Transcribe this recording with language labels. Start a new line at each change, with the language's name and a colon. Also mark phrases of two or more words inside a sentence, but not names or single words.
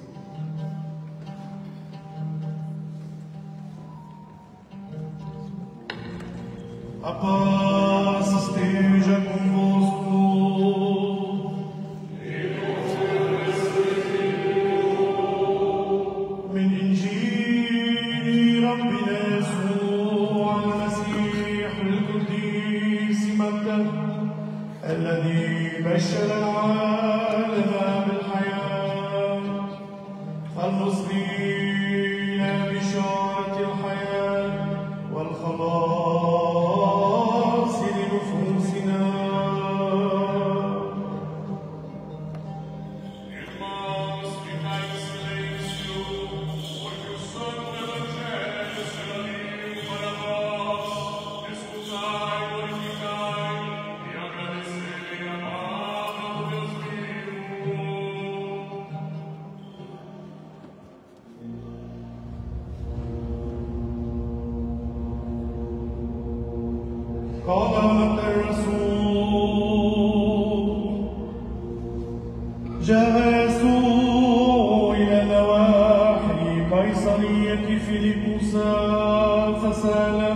Portuguese: A paz esteja convosco.
Arabic: من إنجيل ربنا يسوع المسيح القديس متى الذي بشر العالم بالحياة المصرين بشارة الحياة والخلاص لنفوسنا.
Portuguese: Irmãos, ficai em silêncio, porque o Santo Evangelho será lido para vós. Escutai, glorificai e agradecei a palavra do Deus vivo.
Arabic: قال متى الرسول جاء يسوع إلى نواحي قيصرية فيلبس فسأل